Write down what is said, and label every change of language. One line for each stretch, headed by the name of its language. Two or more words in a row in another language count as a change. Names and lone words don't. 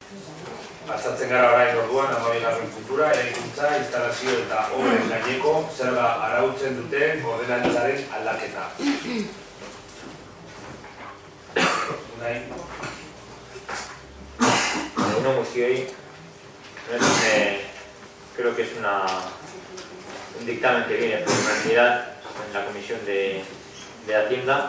Basque: Azaltzen gara orain orduan 12. puntura, eraikuntza, instalazio eta obren gaineko zerga arautzen duten ordenantzaren aldaketa.
Spanish: Uno guztioi, creo que es un dictamen que viene por unanimidad en la Comisión de Hacienda.